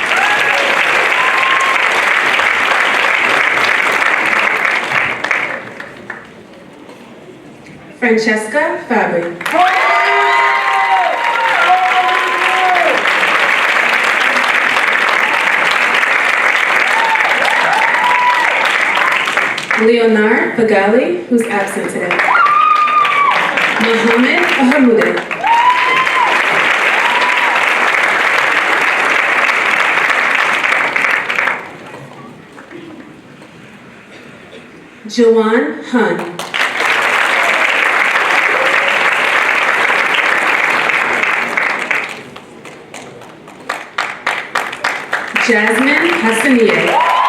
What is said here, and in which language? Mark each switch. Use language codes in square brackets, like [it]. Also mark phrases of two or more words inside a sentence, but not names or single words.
[en] Francesca Fabri. Leonard Fagali, who's absent today. Mohammed Ahamoude. Jawan Han. Jasmine Hassanieh.